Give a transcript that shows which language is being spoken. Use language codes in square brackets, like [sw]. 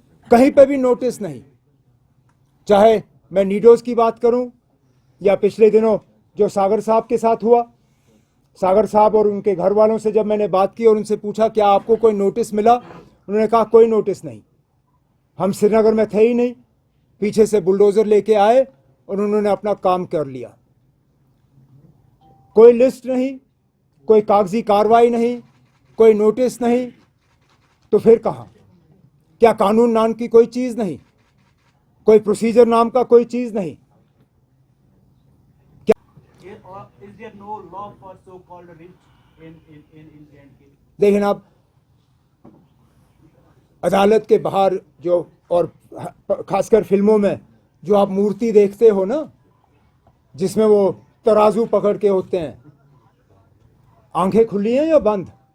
[hi] कहीं पे भी नोटिस नहीं। चाहे मैं नीडोज़ की बात करूं या पिछले दिनों जो सागर साहब के साथ हुआ, सागर साहब और उनके घर वालों से जब मैंने बात की और उनसे पूछा क्या आपको कोई नोटिस मिला, उन्होंने कहा कोई नोटिस नहीं, हम श्रीनगर में थे ही नहीं, पीछे से बुलडोज़र लेके आए और उन्होंने अपना काम कर लिया। कोई लिस्ट नहीं, कोई कागजी कार्रवाई नहीं, कोई नोटिस नहीं, तो फिर कहाँ? क्या कानून नाम की कोई चीज़ नहीं? कोई प्रोसीजर नाम का कोई चीज नहीं। [en] Is there no law for so-called rich in J&K? [hi] लेकिन आप अदालत के बाहर जो और खासकर फिल्मों में जो आप मूर्ति देखते हो ना, जिसमें वो तराजू पकड़ के होते हैं, आंखें खुली हैं या बंद?